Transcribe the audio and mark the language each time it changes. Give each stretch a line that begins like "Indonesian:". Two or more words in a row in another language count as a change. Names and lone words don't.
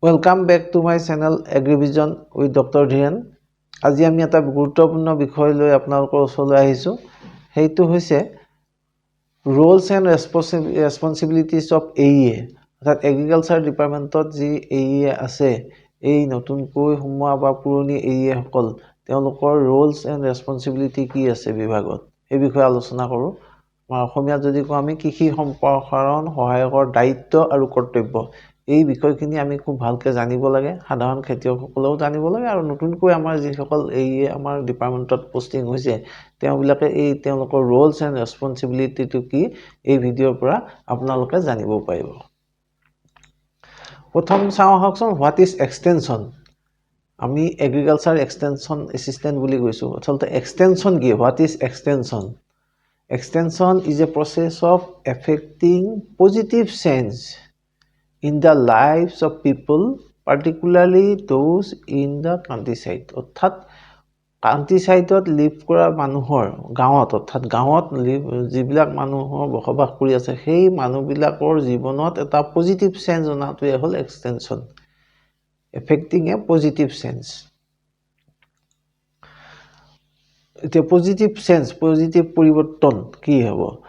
English: Welcome back to my channel AgriVision with Dr. Dhiren.
Assamese: আজি আমি এটা গুৰুত্বপূৰ্ণ বিষয় লৈ আপোনালোকৰ ওচৰলৈ আহিছো হেইটো হৈছে
English: roles and responsibilities of AEA
Assamese: অৰ্থাৎ
English: agriculture department
Assamese: যি AEA আছে এই নতুনকৈ সোমোৱা বা পুৰণি AEA সকল তেওঁলোকৰ
English: roles and responsibility
Assamese: কি আছে বিভাগত এই বিষয়ে আলোচনা কৰো অসমীয়া যদি কও আমি কৃষি সম্প্ৰসাৰণ সহায়কৰ দায়িত্ব আৰু কৰ্তব্য এই বিষয়খিনি আমি খুব ভালকে জানিব লাগে সাধাৰণ খেতিয়কসকলেও জানিব লাগে আৰু নতুনকৈ আমাৰ যি সকল এই আমাৰ ডিপাৰ্টমেণ্টত পোষ্টিং হৈছে তেওঁলোকে এই তেওঁলোকৰ
English: roles and responsibility
Assamese: to কি এই ভিডিওৰ পৰা আপোনালোকে জানিব পাৰিব প্ৰথম চাও হকচোন
English: what is extension আমি agriculture extension assistant
Assamese: বুলি কৈছো আসলতে
English: এক্সটেনশন কি what is extension extension is a process of affecting positive change in the lives of people, particularly those in the countryside.
Assamese: অর্থাৎ কান্ট্রিসাইডত লিভ কৰা মানুহৰ গাঁৱত অৰ্থাৎ গাঁৱত যিবিলাক মানুহৰ বসবাস কৰি আছে সেই মানুহবিলাকৰ জীৱনত এটা
English: positive change
Assamese: অনাটোৱে হ'ল
English: extension affecting a positive change
Assamese: এটা
English: positive change positive
Assamese: পৰিৱৰ্তন কি হ'ব